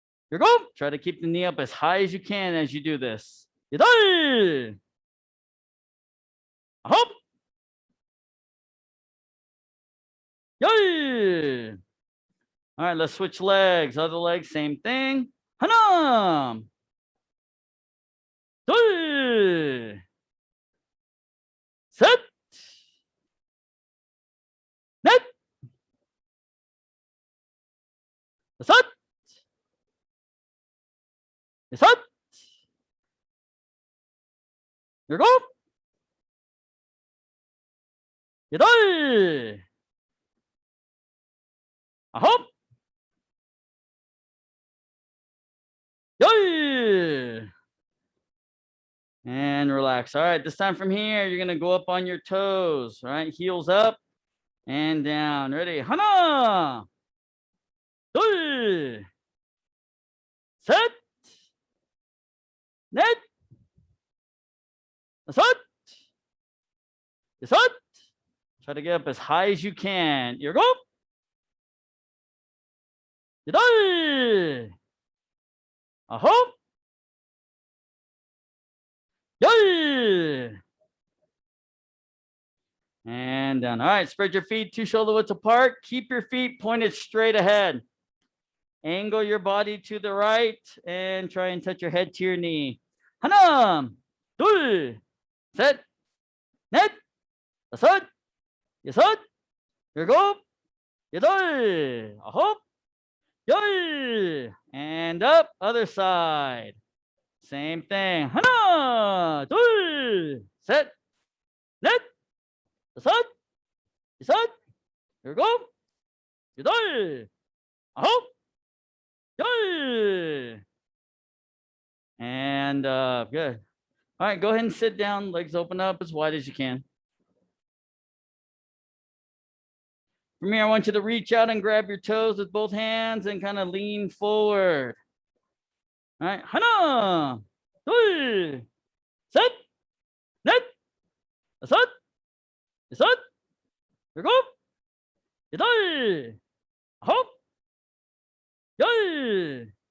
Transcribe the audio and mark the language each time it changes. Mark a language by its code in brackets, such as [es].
[en] Here we go. Try to keep the knee up as high as you can as you do this. [ko] 여덟, 아홉, 열. [en] All right, let's switch legs. Other leg, same thing. [ko] 하나, 둘, 셋, 넷, 다섯, 여섯, 일곱, 여덟, 아홉, 열. [en] And relax. All right, this time from here, you're going to go up on your toes. All right, heels up and down. Ready? [ko] 하나, 둘, 셋, 넷, 다섯, 여섯. [en] Try to get up as high as you can. [ko] 일곱, 여덟, 아홉, 열. [en] And down. All right, spread your feet 2 shoulder widths apart. Keep your feet pointed straight ahead. Angle your body to the right and try and touch your head to your knee. [ko] 하나, 둘, 셋, 넷, 다섯, 여섯, 일곱, 여덟, 아홉, 열. [en] And up, other side. Same thing. [ko] 하나, 둘, 셋, 넷, 다섯, 여섯, 일곱, 여덟, 아홉, 열. [en] And good. All right, go ahead and sit down. Legs open up as wide as you can. From here, I want you to reach out and grab your toes with both hands and kind of lean forward. All right, [ko] 하나, 둘, 셋, 넷, 다섯, 여섯, 일곱, 여덟, 아홉, 열.